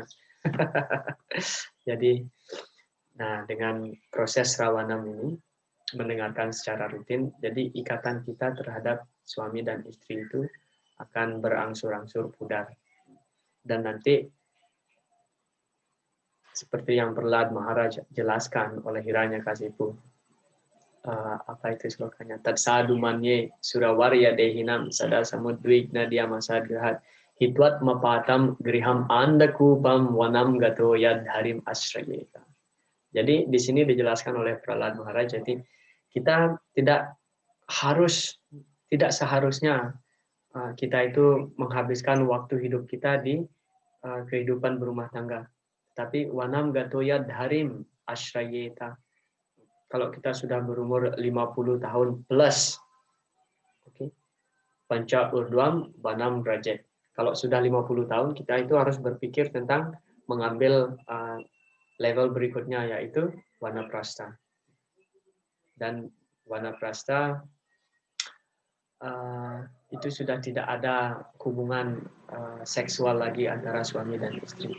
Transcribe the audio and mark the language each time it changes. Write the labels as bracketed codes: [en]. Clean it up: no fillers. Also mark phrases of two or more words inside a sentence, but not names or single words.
[id] Jadi, dengan proses rawanam ini mendengarkan secara rutin, jadi ikatan kita terhadap suami dan istri itu akan berangsur-angsur pudar. Dan nanti seperti yang Prahlad Maharaj jelaskan oleh Hiranyakasipu, apa itu slokanya? [sa] तत्साधु मन्ये सुरवर्य देहिनाम् सदा समुद्विग्न धियामसद् ग्रहात् हित्वात् मपतम् गृहम् अन्धकूपम् वनम् गतो यधरिम् आश्रयेत. [id] Jadi di sini dijelaskan oleh Prahlad Maharaj, jadi kita tidak seharusnya kita itu menghabiskan waktu hidup kita di kehidupan berumah tangga. Tapi [sa] वनम् गतोय धरिम् आश्रयेत. [id] Kalau kita sudah berumur 50 tahun plus, oke. [sa] पञ्च ऊर्ध्वम् बनम् रजत्. [id] Kalau sudah 50 tahun, kita itu harus berpikir tentang mengambil level berikutnya, yaitu wanaprastha. Dan wanaprastha itu sudah tidak ada hubungan seksual lagi antara suami dan istri.